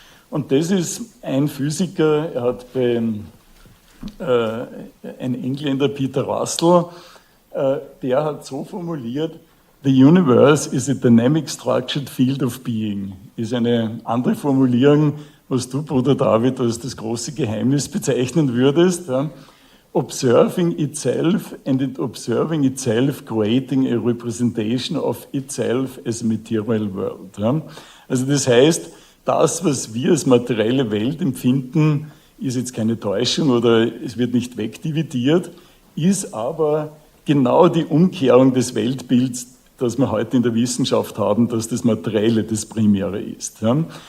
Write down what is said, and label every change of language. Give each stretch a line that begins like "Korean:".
German: Und das ist ein Physiker, er hat ein Engländer, Peter Russell, der hat so formuliert,
English: The universe is a dynamic structured field of being.
German: Ist eine andere Formulierung, was du, Bruder David, als das große Geheimnis bezeichnen würdest. Ja.
English: Observing itself and in observing itself creating a representation of itself as a material world.
German: Ja. Also das heißt, das, was wir als materielle Welt empfinden, ist jetzt keine Täuschung oder es wird nicht wegdividiert, ist aber genau die Umkehrung des Weltbilds, das wir heute in der Wissenschaft haben, dass das Materielle das Primäre ist. Ja.